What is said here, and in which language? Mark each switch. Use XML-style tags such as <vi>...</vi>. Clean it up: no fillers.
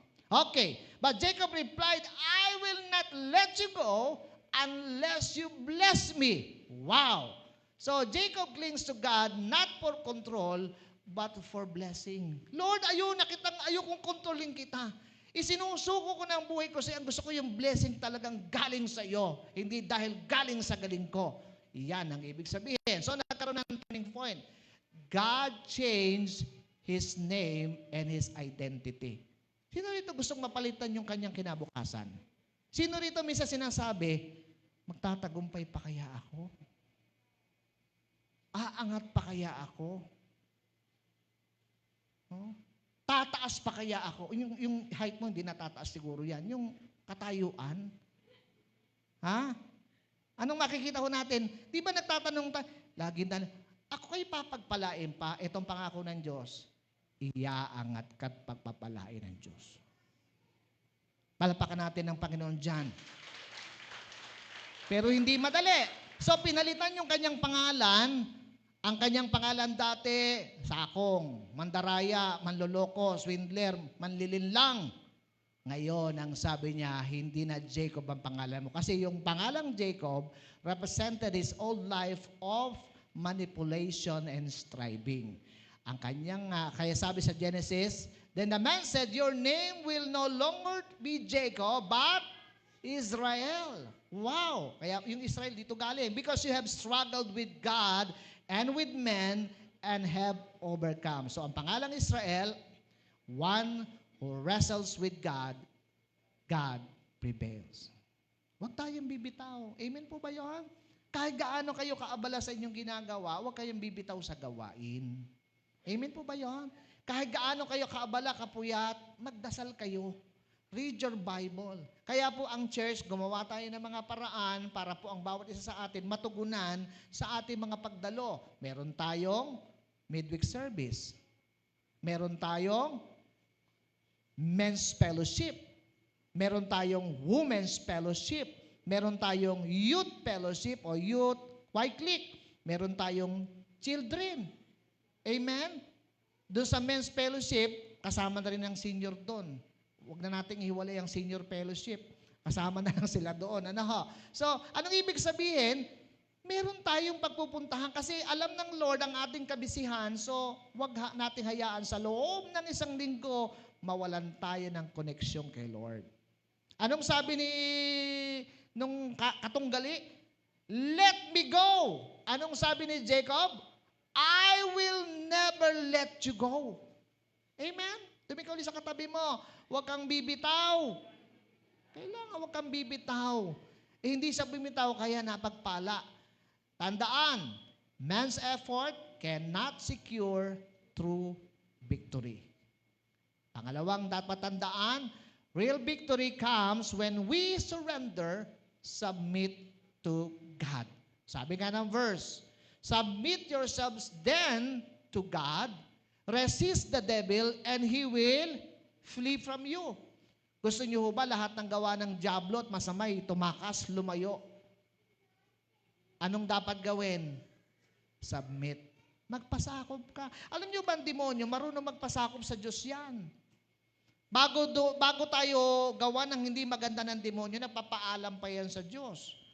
<en>Okay, but Jacob replied, I will not let you go unless you bless me. Wow! So Jacob clings to God not for control, but for blessing.</en> <tl>Lord, ayokong kontrolin kita. Isinusuko ko na ang buhay ko kasi ang gusto ko yung blessing talagang galing sa iyo, hindi dahil galing sa galing ko. Iyan ang ibig sabihin. So nagkaroon ng turning point.</tl> <en>God changed His name and His identity.</en> <tl>Sino rito gustong mapalitan yung kanyang kinabukasan? Sino rito minsan sinasabi, magtatagumpay pa kaya ako? Aangat pa kaya ako? Oh? Tataas pa kaya ako? Yung height mo, hindi natataas siguro yan. Yung katayuan. Ha? Anong makikita ko natin? Di ba nagtatanong tayo? Lagi na, ako kayo papagpalain pa, itong pangako ng Diyos, iaangat ka't pagpapalain ng Diyos. Palapakan natin ng Panginoon dyan. Pero hindi madali. So, pinalitan yung kanyang pangalan. Ang kanyang pangalan dati, Sakong, Mandaraya, Manloloko, Swindler, Manlilinlang. Ngayon, ang sabi niya, hindi na Jacob ang pangalan mo. Kasi yung pangalang</tl> <en>Jacob represented his old life of manipulation and striving.</en> <tl>Ang kanyang, kaya sabi sa</tl> <en>Genesis, then the man said, your name will no longer be Jacob, but Israel. Wow!</en> <tl>Kaya yung Israel dito galing.</tl> <en>Because you have struggled with God and with men and have overcome.</en> <tl>So ang pangalang</tl> <en>Israel, one who wrestles with God, God prevails.</en> <tl>Huwag tayong bibitaw. Amen po ba yun? Kahit gaano kayo kaabala sa inyong ginagawa, huwag kayong bibitaw sa gawain. Amen po ba yun? Kahit gaano kayo kaabala, kapuyat, magdasal kayo.</tl> <en>Read your Bible.</en> <tl>Kaya po ang church, gumawa tayo ng mga paraan para po ang bawat isa sa atin matugunan sa ating mga pagdalo. Meron tayong midweek service. Meron tayong men's fellowship. Meron tayong women's fellowship. Meron tayong youth fellowship o youth Y-click. Meron tayong children. Amen? Doon sa men's fellowship, kasama na rin ang senior doon. Huwag na nating ihiwalay ang senior fellowship. Kasama na lang sila doon. Ano ho? So, anong ibig sabihin? Meron tayong pagpupuntahan kasi alam ng Lord ang ating kabisihan. So, huwag nating hayaan sa loob ng isang linggo, mawalan tayo ng koneksyon kay Lord. Anong sabi nung katunggali?</tl> <en>Let me go.</en> <tl>Anong sabi ni</tl> <en>Jacob? I will never let you go. Amen?</en> <tl>Tumikaw ulit sa katabi mo, huwag kang bibitaw. Kailangan huwag kang bibitaw. Hindi sa bibitaw kaya napagpala.</tl> <en>Tandaan, man's effort cannot secure true victory.</en> <tl>Pangalawang dapat tandaan,</tl> <en>real victory comes when we surrender, submit to God.</en> <tl>Sabi nga ng</tl> <en>verse, submit yourselves then to God, resist the devil, and he will flee from you.</en> <tl>Gusto niyo ba lahat ng gawa ng diablo at masamay, tumakas, lumayo? Anong dapat gawin? Submit. Magpasakop ka. Alam niyo ba ang demonyo, marunong magpasakop sa Diyos yan. Bago tayo gawa ng hindi maganda ng demonyo, napapaalam pa yan sa Diyos.</tl>